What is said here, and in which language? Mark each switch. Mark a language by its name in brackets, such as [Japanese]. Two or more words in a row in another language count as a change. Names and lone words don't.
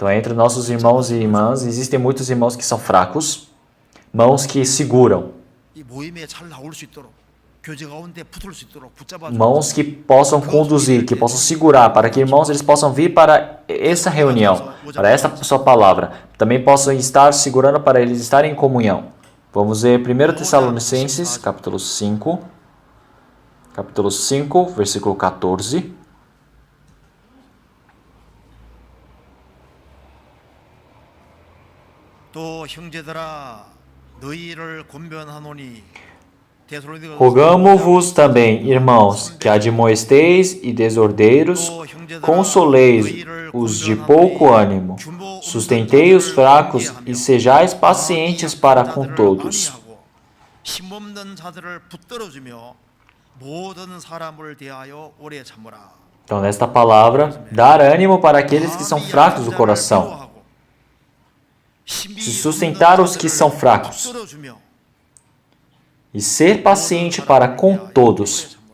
[Portuguese] Então, entre nossos irmãos e irmãs, existem muitos irmãos que são fracos, mãos que seguram, mãos que possam conduzir, que possam segurar, para que irmãos eles possam vir para essa reunião, para essa sua palavra. Também possam estar segurando para eles estarem em comunhão. Vamos ver 1 Tessalonicenses, capítulo 5, versículo 14. [Korean] 또 형제들아 너희를 권면하노니 [Portuguese] Rogamo-vos também, irmãos, que admoesteis e desordeiros, consoleis os de pouco ânimo, sustentei os fracos e sejais pacientes para com todos. Então, nesta palavra, dar ânimo para aqueles que são fracos do coração, se sustentar os que são fracos, e ser paciente para com todos.